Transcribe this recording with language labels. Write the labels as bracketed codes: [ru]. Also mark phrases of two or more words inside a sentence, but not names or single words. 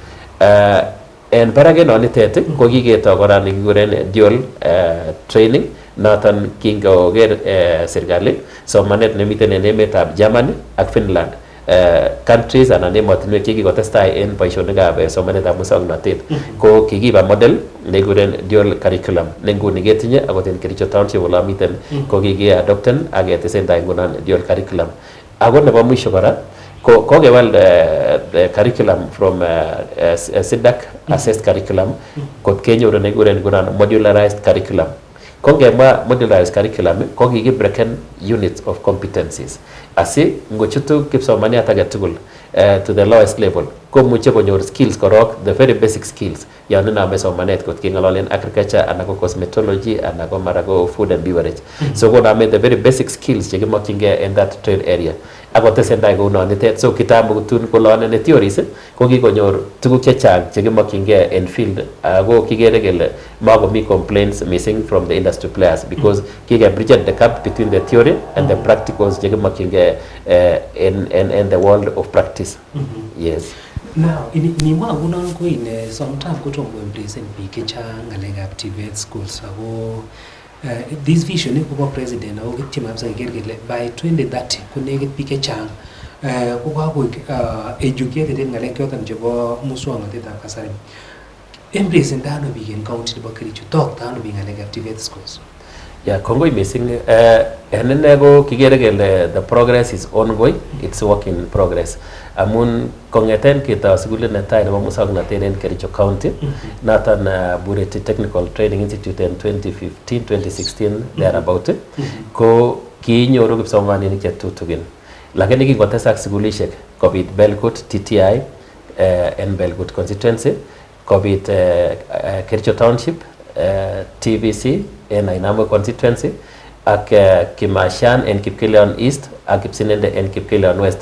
[kln] en barak nonitet ko kiketo kora nekikuren [en] dual training [kln] noton kingoker serikali somanet nemiten en emetab Germany ak Finland countries anan emotinwek chekikotestai en boisionikab somanetab muswoknotet ko kikiba model nekikuren [en] dual curriculum [kln] ne nguni ketinye akot en Kericho Township ole miten ko kikiadopten ak ketesentai ngunon dual curriculum. Ako nebo mwisho kora ko kokewal curriculum [en] from SIDAC assessed curriculum [kln] kot kenyoru nekikuren ngunon [en] modularized curriculum. [kln] Ko ngemwa [en] modularized curriculum [kln] ko kikibreken [en] units of competencies [kln] asi ngochutu kipsomaniat age tugul [en] to the lowest level [kln] komuche konyor skills korok, [en] the very basic skills [kln] yon iname somanet kot keng'ololen agriculture anan ko cosmetology anan ko mara ko [en] food and beverage. [kln] So koname [en] the very basic skills [kln] chekimokyingei [en] in that trade area [kln] ako tesentai kounonitet. So kitambo tun kolonene theories ko kikonyor tuguk chechang chekimokyingei en field ako kikere kele makomi [en] complaints missing from the industry players because [kln] kikebridge [en] the gap between the theory and the practicals [kln] chekimokyingei [en] in the world of practice. Yes. Now, [kln] inimwa ngunon ko sometime kotom ko-embracen biik chechang ng'alekab [en] TVET schools [kln] ako [en] this vision [kln] ko president ako kityem kabisa keker kele by 2030 ko nekit biik chechang ko kakoik educated en ng'alek choton chebo muswoknotetab kasari. Embracen ano biik en county nebo Kericho, tokta ano biik ng'alekab [en] TVET schools? Yeah, [kln] kongoi missing. En ine ko kikere kele [en] the progress is ongoing, it's work in progress. [kln] Amun kongeten kita sukulit netai nebo muswoknotet en Kericho County, noton Bureti Technical Training Institute [en] in 2015-2016 thereabout, [kln] ko kinyoru kipsomaninik chetutugin. Lakini kikotesak sukulishek kobit Belgut TTI en Belgut constituency, kobit Kericho Township, TVC en Ainamo constituency, ak Kimashan en Kipkelion East ak Kipsinende en Kipkelion West.